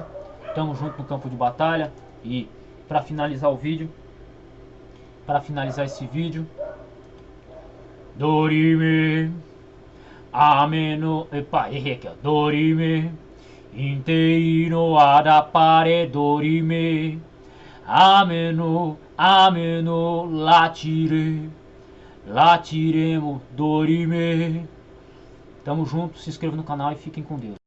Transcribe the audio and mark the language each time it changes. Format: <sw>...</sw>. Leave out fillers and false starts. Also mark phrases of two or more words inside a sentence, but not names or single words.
<pt>Tamo junto no campo de batalha. E para finalizar esse vídeo, Dorime, ameno, epa, errei aqui, ó. Dorime, inteiro adapare, dorime, ameno, latiremo, dorime. Tamo junto, se inscreva no canal e fiquem com Deus.</pt>